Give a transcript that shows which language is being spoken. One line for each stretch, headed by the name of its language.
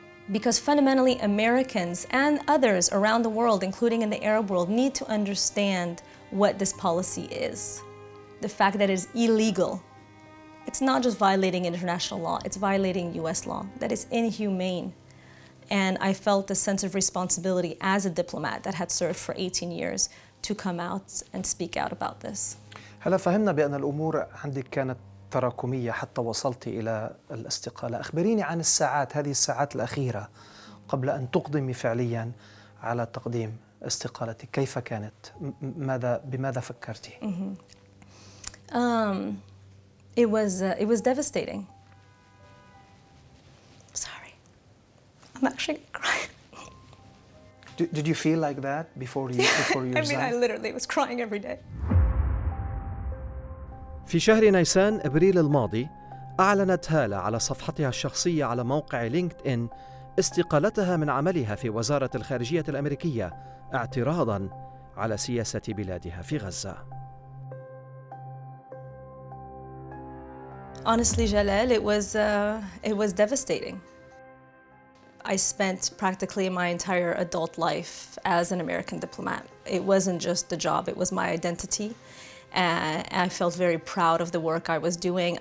English: Because fundamentally, Americans and others around the world, including in the Arab world, need to understand what this policy is. The fact that it is illegal. It's not just violating international law, it's violating US law. That is inhumane. And I felt a sense of responsibility as a diplomat that had served for 18 years to come out and speak out about this.
Arabic: هلا فهمنا بأن الأمور عندك كانت تراكمية حتى وصلت إلى الاستقالة. أخبريني عن الساعات، هذه الساعات الأخيرة قبل أن تقدمي فعليا على تقديم استقالتك، كيف كانت؟ بماذا فكرتي؟
English: It was devastating. Sorry, I'm actually crying. Did you feel like that before you I mean, I resigned? literally was crying every day.
Arabic: في شهر نيسان أبريل الماضي أعلنت هالة على صفحتها الشخصية على موقع لينكد إن استقالتها من عملها في وزارة الخارجية الأمريكية اعتراضاً على سياسة بلادها في غزة.
English: Honestly, Jalal, it was devastating. I spent practically my entire adult life as an American diplomat. It wasn't just the job, it was my identity. And I felt very proud of the work I was doing.